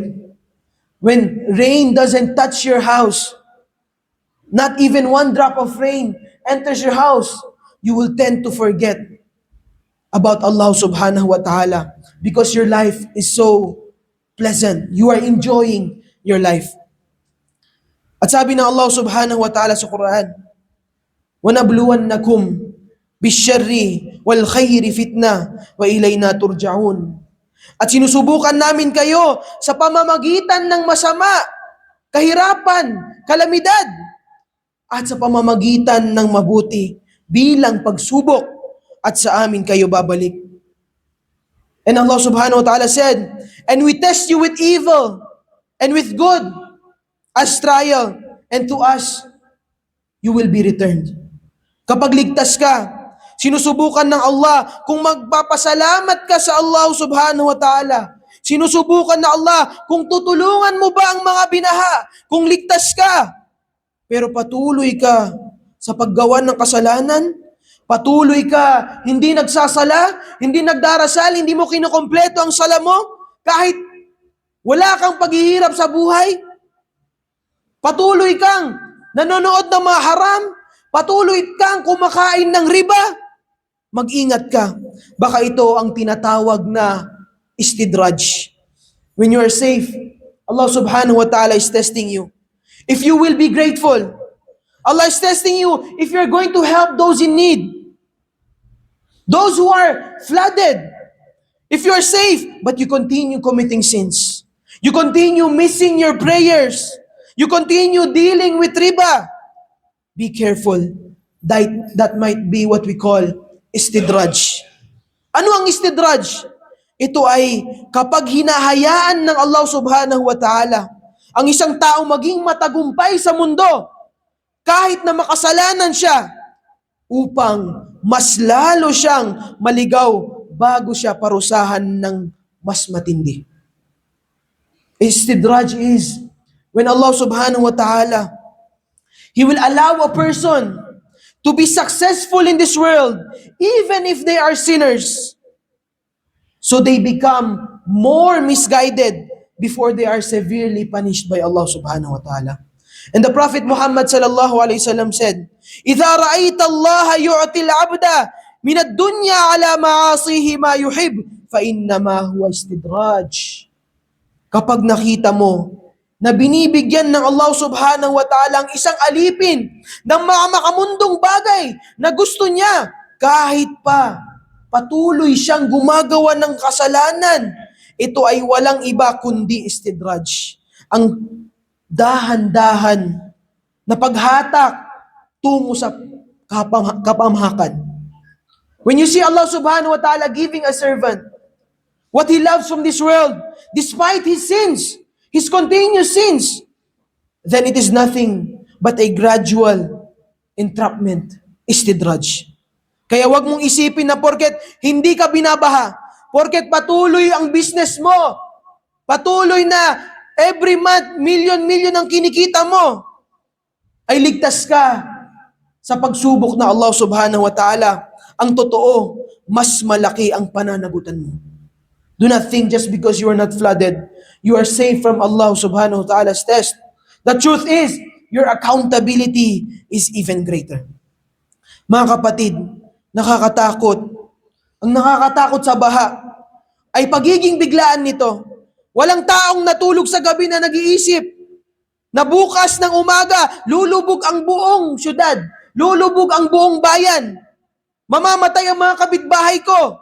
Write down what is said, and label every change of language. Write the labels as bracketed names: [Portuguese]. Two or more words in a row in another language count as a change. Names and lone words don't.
[English] When rain doesn't touch your house, not even one drop of rain enters your house, you will tend to forget about [Arabic] الله سبحانه وتعالى [English] because your life is so pleasant. You are enjoying your life. [Filipino] At sabi ng [Arabic] الله سبحانه وتعالى [Filipino] sa Quran, [Arabic] وَنَبْلُوَنَّكُمْ بِالشَّرِّ وَالْخَيْرِ فِتْنَةً وَإِلَيْنَا تُرْجَعُونَ. [Filipino] At sinusubukan namin kayo sa pamamagitan ng masama, kahirapan, kalamidad, at sa pamamagitan ng mabuti bilang pagsubok, at sa amin kayo babalik. [English] And [Arabic] الله سبحانه وتعالى [English] said, and we test you with evil and with good as trial, and to us you will be returned. [Filipino] Kapag ligtas ka, sinusubukan ng Allah kung magpapasalamat ka sa [Arabic] الله سبحانه وتعالى. [Filipino] Sinusubukan ng Allah kung tutulungan mo ba ang mga binaha, kung ligtas ka. Pero patuloy ka sa paggawa ng kasalanan, patuloy ka, hindi nagsasala, hindi nagdarasal, hindi mo kinukompleto ang sala mo, kahit wala kang paghihirap sa buhay. Patuloy kang nanonood ng mga haram, patuloy kang kumakain ng riba. Mag-ingat ka. Baka ito ang tinatawag na istidraj. [English] When you are safe, [Arabic] الله سبحانه وتعالى [English] is testing you. If you will be grateful, Allah is testing you if you're going to help those in need. Those who are flooded. If you're safe, but you continue committing sins. You continue missing your prayers. You continue dealing with riba. Be careful. That might be what we call istidraj. [Filipino] Ano ang istidraj? Ito ay kapag hinahayaan ng [Arabic] الله سبحانه وتعالى [Filipino] ang isang tao maging matagumpay sa mundo, kahit na makasalanan siya, upang mas lalo siyang maligaw bago siya parusahan ng mas matindi. [English] Istidraj is when [Arabic] الله سبحانه وتعالى, [English] He will allow a person to be successful in this world, even if they are sinners. So they become more misguided before they are severely punished by [Arabic] الله سبحانه وتعالى. [English] And the Prophet Muhammad [Arabic] صلى الله عليه وسلم [English] said, [Arabic] إِذَا رَأَيْتَ اللَّهَ يُعْتِي الْعَبْدَ مِنَ الدُّنْيَا عَلَى مَعَاصِيهِ مَا يُحِبْ فَإِنَّمَا هُوَ اسْتِدْرَاجٌ. [Filipino] Kapag nakita mo na binibigyan ng [Arabic] الله سبحانه وتعالى [Filipino] ang isang alipin ng mga makamundong bagay na gusto niya, kahit pa patuloy siyang gumagawa ng kasalanan, ito ay walang iba kundi istidraj. Ang dahan-dahan na paghatak tungo sa kapamahakan. [English] When you see [Arabic] الله سبحانه وتعالى [English] giving a servant what he loves from this world, despite his sins, his continuous sins, then it is nothing but a gradual entrapment, istidraj. [Filipino] Kaya wag mong isipin na porket hindi ka binabaha, porket patuloy ang business mo, patuloy na [English] every month, [Filipino] million ang kinikita mo, ay ligtas ka sa pagsubok na [Arabic] الله سبحانه وتعالى. [Filipino] Ang totoo, mas malaki ang pananagutan mo. [English] Do not think just because you are not flooded, you are safe from [Arabic] الله سبحانه وتعالى [English] test. The truth is, your accountability is even greater. [Filipino] Mga kapatid, nakakatakot. Ang nakakatakot sa baha ay pagiging biglaan nito. Walang taong natulog sa gabi na nag-iisip na bukas ng umaga, lulubog ang buong syudad, lulubog ang buong bayan, mamamatay ang mga kapitbahay ko.